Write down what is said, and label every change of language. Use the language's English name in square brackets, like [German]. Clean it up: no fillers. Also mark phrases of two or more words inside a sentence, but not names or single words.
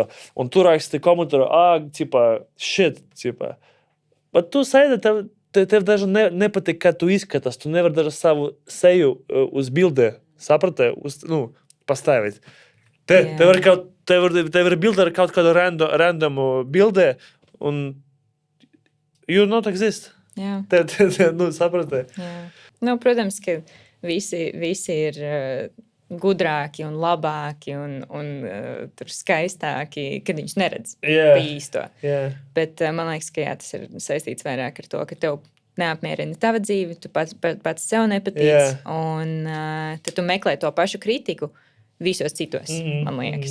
[Latvian] Un tu raksti komentāru, shit. Bet tu sēdi, tev daži nepatīk, kā tu izskatās. Tu nevar daži savu seju uz bildē, saprati, pastāvīt. Tev ir bilde ar kaut kādu randomu bildē, un [English] you not exist. [Latvian] Jā. Saprati. Jā. Protams, ka visi ir gudrāki un labāki un tur skaistāki, kad viņus neredz īsto. Bet man liekas, ka tas ir saistīts vairāk ar to, ka tev neapmierina tava dzīve, tu pats sev nepatīc, un tad tu meklē to pašu kritiku visos citos, man liekas.